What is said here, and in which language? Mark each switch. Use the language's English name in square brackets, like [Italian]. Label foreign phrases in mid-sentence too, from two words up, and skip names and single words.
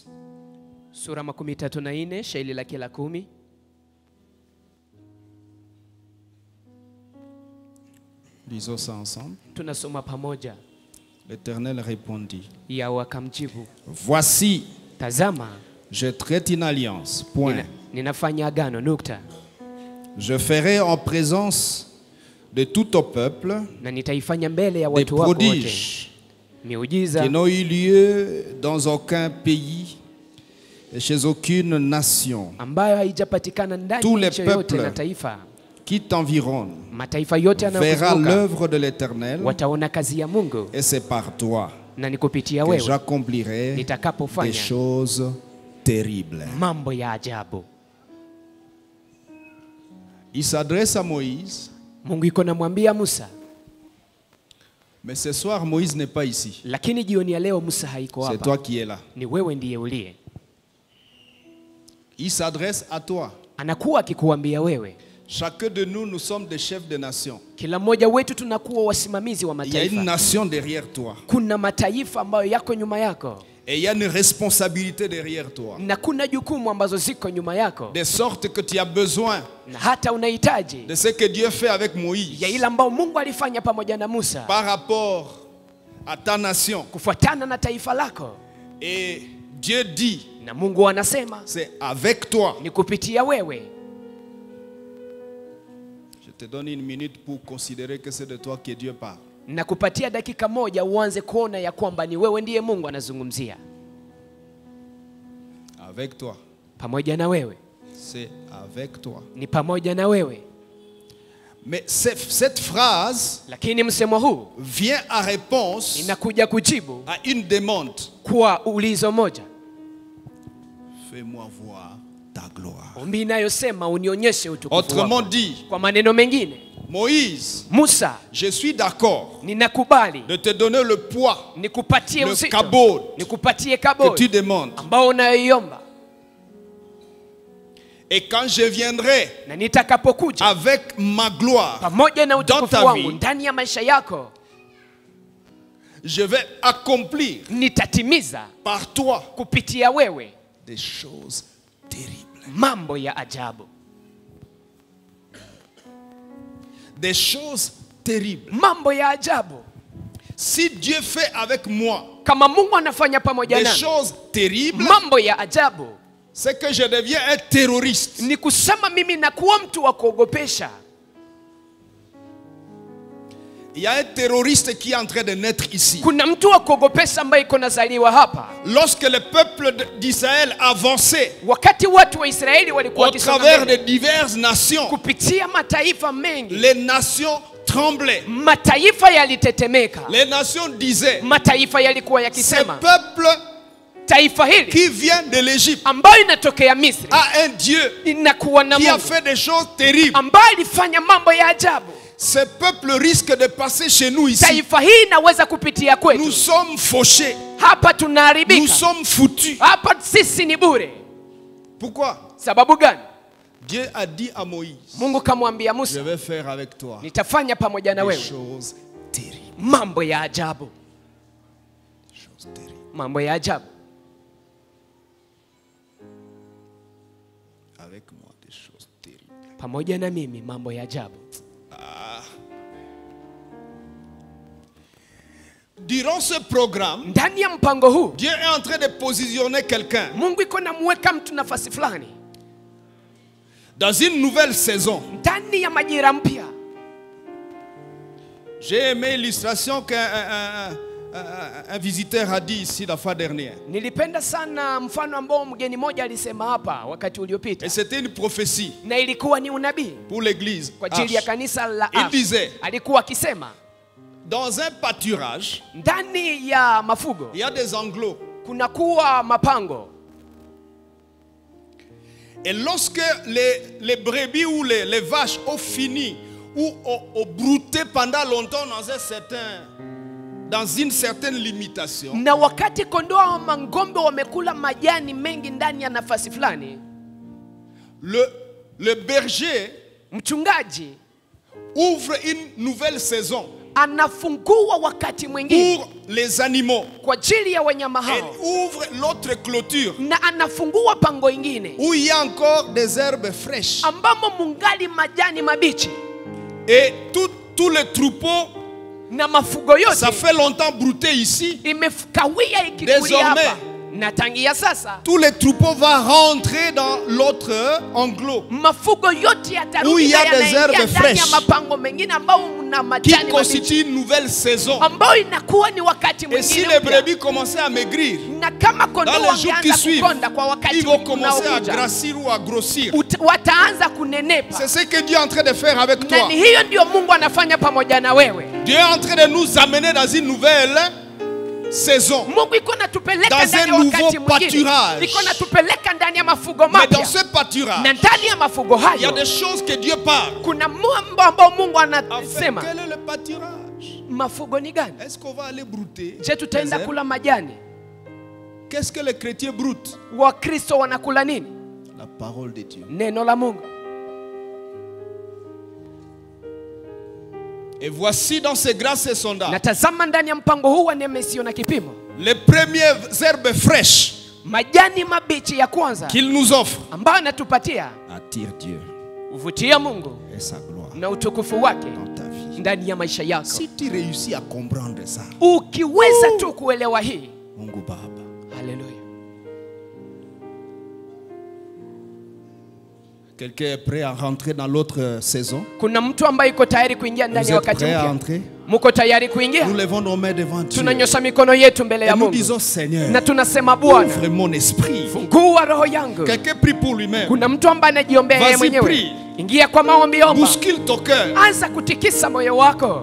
[Swahili] Sura 34, shairi lake la 10. [French] Lisons ça ensemble. [Swahili] Tunasoma pamoja. [French] L'Éternel répondit: [Swahili] Yahweh akamjibu, [French] voici, [Swahili] tazama, [French] je traite une alliance. Point. [Swahili] ninafanya agano, nukta. [French] Je ferai en présence de tout au peuple [Swahili] Na nitaifanya mbele ya [French] des [Swahili] watu wako wote [French] prodiges [Swahili] miujiza [French] qui n'ont eu lieu dans aucun pays et chez aucune nation. [Swahili] ambayo haijapatikana ndani [French] Tous [Swahili] ya [French] les [Swahili] nchi yote [French] peuples [Swahili] na taifa. [French] Qui t'environnent [Swahili] Mataifa yote [French] verra [Swahili] yanayokuzunguka [French] l'œuvre de l'Éternel, [Swahili] wataona kazi ya Mungu, [French] et c'est par toi [Swahili] na nikupitia [French] que [Swahili] wewe [French] j'accomplirai des [Swahili] nitakapofanya [French] choses terribles. [Swahili] mambo ya ajabu. [French] Il s'adresse à Moïse, [Swahili] Mungu iko namwambia Musa, [French] mais ce soir Moïse n'est pas ici. [Swahili] lakini jioni ya leo Musa haiko [French] C'est [Swahili] hapa. [French] toi qui es là. [Swahili] Ni wewe ndiye uliye. [French] Il s'adresse à toi. [Swahili] Anakuwa akikuambia wewe. [French] Chacun de nous, nous sommes des chefs de nation. [Swahili] Kila mmoja wetu tunakuwa wasimamizi wa [French] Il y a une [Swahili] mataifa. [French] nation derrière toi. [Swahili] Kuna mataifa ambayo yako nyuma yako. [French] Et il y a une responsabilité derrière toi. [Swahili] Na kuna jukumu ambazo ziko nyuma yako. [French] De sorte que tu as besoin [Swahili] Na hata unahitaji [French] de ce que Dieu fait avec Moïse [Swahili] ya ile ambao Mungu alifanya pamoja na Musa [French] par rapport à ta nation. [Swahili] kufuatana na taifa lako. [French] Et Dieu dit, [Swahili] Na Mungu anasema [French] c'est avec toi. [Swahili] ni kupitia wewe. [French] Je te donne une minute pour considérer que c'est de toi que Dieu parle. [Swahili] Na kupatia dakika moja uanze kuona ya kwamba ni wewe ndiye Mungu anazungumzia. [French] Avec toi. [Swahili] Pamoja na wewe. [French] C'est avec toi. [Swahili] Ni pamoja na wewe. [French] Mais cette phrase [Swahili] Lakini msemo huu [French] vient en réponse [Swahili] inakuja kujibu [French] à une demande. [Swahili] kwa ulizo moja. [French] Fais-moi voir ta gloire. [Swahili] Ombi inayosema unionyeshe utukufu [French] Autrement [Swahili] wako. [French] dit, [Swahili] Kwa maneno mengine, [French] Moïse, [Swahili] Musa, [French] je suis d'accord [Swahili] ninakubali [French] de te donner le poids, [Swahili] nikupatie [French] le [Swahili] uzito, kabod nikupatie [French] que [Swahili] kabod [French] tu demandes. [Swahili] ambao unayoiomba, [French] Et quand je viendrai [Swahili] na nitakapokuja [French] avec ma gloire, [Swahili] pamoja na utukufu [French] ta [Swahili] wangu [French] vie, [Swahili] ndani ya maisha yako, [French] je vais accomplir [Swahili] nitatimiza [French] par toi [Swahili] kupitia wewe [French] des choses terribles. [Swahili] mambo ya ajabu. [French] Des choses terribles. [Swahili] Mambo ya ajabu. [French] Si Dieu fait avec moi [Swahili] Kama Mungu anafanya pamoja [French] des [Swahili] nami [French] choses terribles, [Swahili] mambo ya ajabu, [French] c'est que je deviens un terroriste. [Swahili] ni kusema mimi nakuwa mtu wa kuogopesha. [French] Il y a un terroriste qui est en train de naître ici. [Swahili] Kuna mtu wa kuogopesha ambaye iko nazaliwa hapa. [French] Lorsque le peuple d'Israël avançait [Swahili] Wakati watu wa Israeli walikuwa [French] au [Swahili] wakisonga [French] travers de [Swahili] mbele, [French] diverses nations, [Swahili] kupitia mataifa mengi, [French] les nations tremblaient. [Swahili] mataifa yalitetemeka. [French] Les nations disaient, [Swahili] Mataifa yalikuwa [French] ce [Swahili] yakisema, [French] peuple [Swahili] taifa hili [French] qui vient de l'Égypte [Swahili] ambayo inatokea Misri [French] a un Dieu [Swahili] inakuwa na [French] qui a [Swahili] Mungu [French] fait des choses terribles. [Swahili] ambaye alifanya mambo ya ajabu. [French] Ce peuple risque de passer chez nous ici. [Swahili] Taifa hii inaweza kupitia [French] Nous [Swahili] kwetu. [French] sommes fauchés. [Swahili] Hapa [French] Nous [Swahili] tunaharibika. [French] sommes foutus. [Swahili] Hapa sisi ni bure. [French] Pourquoi? [Swahili] Sababu gani? [French] Dieu a dit à Moïse, [Swahili] Mungu kamwambia [French] je [Swahili] Musa, [French] vais faire avec toi [Swahili] nitafanya pamoja na [French] des [Swahili] wewe [French] choses terribles. [Swahili] mambo ya ajabu. [French] Des choses terribles. [Swahili] Mambo ya ajabu. [French] Avec moi, des choses terribles. [Swahili] pamoja na mimi mambo ya ajabu. [French] Durant ce programme, [Swahili] Ndani ya mpango huu [French] Dieu est en train de positionner quelqu'un [Swahili] Mungu iko namweka mtu nafasi fulani [French] dans une nouvelle saison. [Swahili] ndani ya majira mpya. [French] J'ai aimé l'illustration qu'un un visiteur a dit ici la fois dernière. [Swahili] Nilipenda sana mfano ambao mgeni mmoja alisema hapa wakati uliopita, [French] Et c'était une prophétie [Swahili] na ilikuwa ni unabii [French] pour l'église. [Swahili] kwa ajili ya kanisa la [French] Il [Swahili] Ash. [French] disait, [Swahili] Alikuwa akisema [French] dans un pâturage, [Swahili] ndani ya mafugo [French] il y a des enclos. [Swahili] kuna kuwa mapango, [French] Et lorsque les brebis ou les vaches ont fini ou ont brouté pendant longtemps dans une certaine limitation, [Swahili] na wakati kondoo ama ng'ombe wamekula majani mengi ndani ya nafasi fulani, [French] le berger [Swahili] mchungaji [French] ouvre une nouvelle saison [Swahili] anafungua wakati mwingine [French] pour les animaux. [Swahili] kwa ajili ya wanyama [French] Et [Swahili] hao, [French] ouvre l'autre clôture [Swahili] na anafungua pango ingine [French] où il y a encore des herbes fraîches. [Swahili] ambamo mungali majani mabichi, [French] Et tous les troupeaux, [Swahili] na mafugo yote [French] ça fait longtemps brouté ici. [Swahili] imekawia ikikulia [French] Désormais, [Swahili] hapa, na tangia sasa [French] tous les troupeaux vont rentrer dans l'autre enclos [Swahili] mafugo yote [French] Où il [Swahili] yatarudi [French] y a [Swahili] na [French] des [Swahili] yanaingia [French] herbes [Swahili] ndani ya [French] fraîches [Swahili] mapango mengine ambao mna [French] qui [Swahili] majani mabichi, [French] constituent une nouvelle saison. [Swahili] ambao inakuwa ni wakati [French] Et si [Swahili] mwingine [French] les [Swahili] mpya. [French] brebis commençaient à maigrir, [Swahili] Na kama kondoo [French] dans les jours qui [Swahili] wangeanza [French] suivent, [Swahili] kukonda kwa wakati [French] ils vont commencer à [Swahili] unaokuja, [French] grossir ou à grossir. [Swahili] wataanza kunenepa. [French] C'est ce que Dieu est en train de faire avec [Swahili] Na [French] toi. [Swahili] ni hiyo ndio Mungu anafanya pamoja na wewe. [French] Dieu est en train de nous amener dans une nouvelle saison. [Swahili] Mungu iko natupeleka [French] Dans [Swahili] ndani ya [French] un [Swahili] wakati [French] nouveau [Swahili] mwingine, [French] pâturage. [Swahili] iko natupeleka ndani ya mafugo [French] Mais dans [Swahili] mapya, [French] ce pâturage, [Swahili] na ndani ya mafugo [French] il y a [Swahili] hayo [French] des choses que Dieu parle. [Swahili] kuna mambo ambayo Mungu [French] En fait, [Swahili] anasema. [French] quel est le pâturage? [Swahili] Mafugo ni gani? [French] Est-ce qu'on va aller brouter? [Swahili] Je, tutaenda [French] des herbes? [Swahili] kula majani? [French] Qu'est-ce que les chrétiens broutent? [Swahili] Wakristo wanakula nini? [French] La parole de Dieu. [Swahili] Neno la Mungu. [French] Et voici dans ces grâces sondages, [Swahili] Na tazama ndani ya mpango huu wa neema isiyo na kipimo, [French] les premières herbes fraîches [Swahili] majani mabichi ya kwanza [French] qu'il nous offre [Swahili] ambayo anatupatia [French] attirent Dieu [Swahili] uvutia Mungu [French] et sa gloire [Swahili] na utukufu wake [French] dans ta vie. [Swahili] ndani ya maisha yako. [French] Si tu réussis à comprendre ça, [Swahili] Ukiweza tu kuelewa hii, Mungu Baba. haleluya. [French] Quelqu'un est prêt à rentrer dans l'autre saison? [Swahili] Kuna mtu ambaye yuko tayari kuingia [French] Vous [Swahili] ndani ya [French] êtes [Swahili] wakati [French] prêts à [Swahili] mpya? [French] entrer? [Swahili] Muko tayari kuingia? [French] Nous levons nos mains devant Dieu. [Swahili] Tunanyosha mikono yetu mbele [French] Et [Swahili] ya [French] nous [Swahili] Mungu [French] disons, Seigneur, [Swahili] na tunasema, Bwana, [French] ouvre mon esprit. [Swahili] fungua roho yangu. [French] Quelqu'un prie pour lui-même. [Swahili] Kuna mtu ambaye anajiombea yeye [French] Vas-y, [Swahili] mwenyewe. [French] prie. [Swahili] Ingia kwa maombi, omba. [French] Bouscule ton cœur. [Swahili] Anza kutikisa moyo wako.